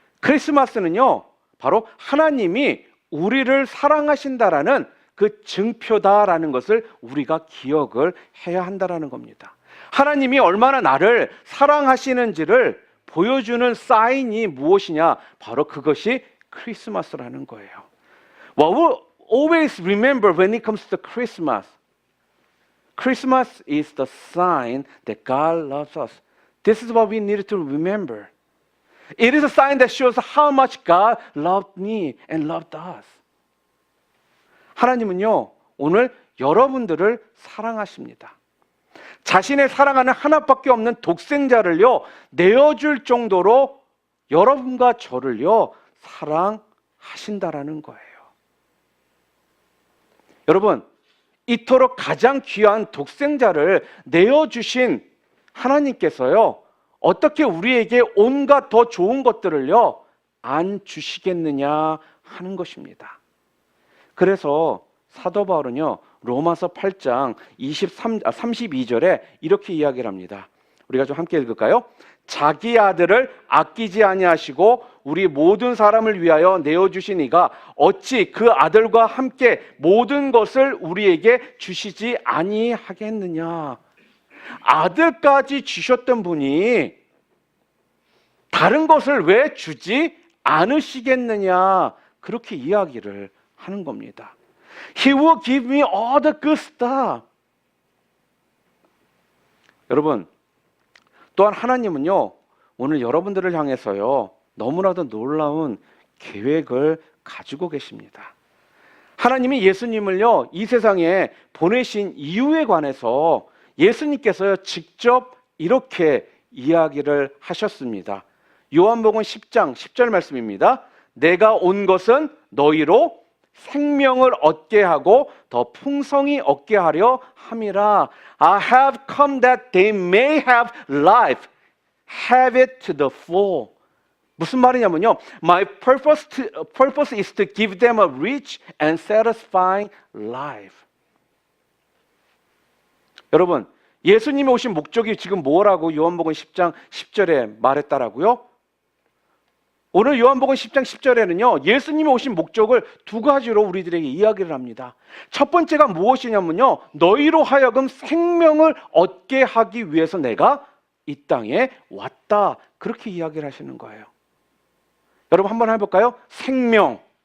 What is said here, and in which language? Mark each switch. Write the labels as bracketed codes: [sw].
[ko] 크리스마스는요, 바로 하나님이 우리를 사랑하신다라는 그 증표다라는 것을 우리가 기억을 해야 한다라는 겁니다. 하나님이 얼마나 나를 사랑하시는지를 보여주는 사인이 무엇이냐? 바로 그것이 크리스마스라는 거예요. [en] What we always remember when it comes to Christmas, Christmas is the sign that God loves us. This is what we need to remember. It is a sign that shows how much God loved me and loved us. [ko] 하나님은요, 오늘 여러분들을 사랑하십니다. 자신의 사랑하는 하나밖에 없는 독생자를요, 내어줄 정도로 여러분과 저를요, 사랑하신다라는 거예요. 여러분, 이토록 가장 귀한 독생자를 내어주신 하나님께서요, 어떻게 우리에게 온갖 더 좋은 것들을요, 안 주시겠느냐 하는 것입니다. 그래서 사도 바울은요, 로마서 8장 32절에 이렇게 이야기를 합니다. 우리가 좀 함께 읽을까요? 자기 아들을 아끼지 아니하시고 우리 모든 사람을 위하여 내어주신 이가 어찌 그 아들과 함께 모든 것을 우리에게 주시지 아니하겠느냐. 아들까지 주셨던 분이 다른 것을 왜 주지 않으시겠느냐, 그렇게 이야기를 하는 겁니다. [en] He will give me all the good stuff. [ko] 여러분, 또한 하나님은요, 오늘 여러분들을 향해서요, 너무나도 놀라운 계획을 가지고 계십니다. 하나님이 예수님을요, 이 세상에 보내신 이유에 관해서 예수님께서요, 직접 이렇게 이야기를 하셨습니다. 요한복음 10장 10절 말씀입니다. 내가 온 것은 너희로 생명을 얻게 하고 더 풍성히 얻게 하려 함이라. [en] I have come that they may have life, have it to the full. [ko] 무슨 말이냐면요, [en] My purpose is to give them a rich and satisfying life. [ko] 여러분, 예수님이 오신 목적이 지금 뭐라고 요한복음 10장 10절에 말했다라고요? 오늘 요한복음 10장 10절에는요, 예수님이 오신 목적을 두 가지로 우리들에게 이야기를 합니다. 첫 번째가 무엇이냐면요, 너희로 하여금 생명을 얻게 하기 위해서 내가 이 땅에 왔다, 그렇게 이야기를 하시는 거예요. 여러분 한번 해볼까요? 생명.